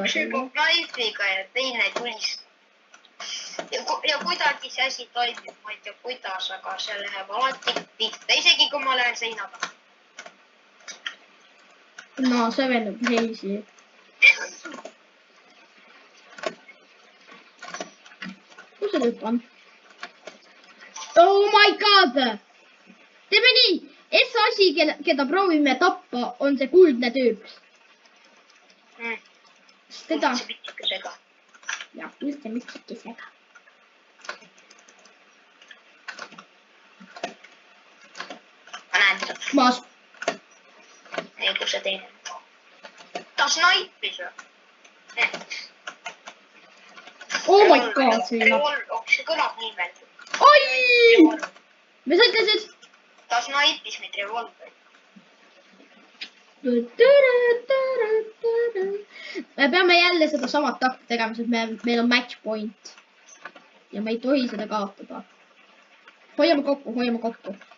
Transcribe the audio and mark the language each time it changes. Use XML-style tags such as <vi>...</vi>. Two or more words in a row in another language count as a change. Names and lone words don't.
<et>üks hüppab knaifiga ja teine tulistab. ja kuidagi see asi toimib, ma ei tea kuidas, aga see läheb alati pihta, isegi kui ma lähen seina taha. No, see vend on crazy. Kus see tüüp on?</et> <en>Oh my god!</en> <et>Teeme nii, see asi, keda proovime tappa, on see kuldne tüüp. Teda... kuldse pitikesega. Jah, kuldse pitikesega. ma näen seda. Maas. Ei, kus see teine. ta snaipis või?</et> <en>Oh my god,</en> <et>see ei nappi. see kõlab nii veel. Oi! Mis sa ütlesid? ta snaipis meid revolveri. Me peame jälle seda samat takti tegema, sest meil on</et> <en>match point.</en> <et>Ja me ei tohi seda kaotada. Hoiame kokku, hoiame kokku.</et>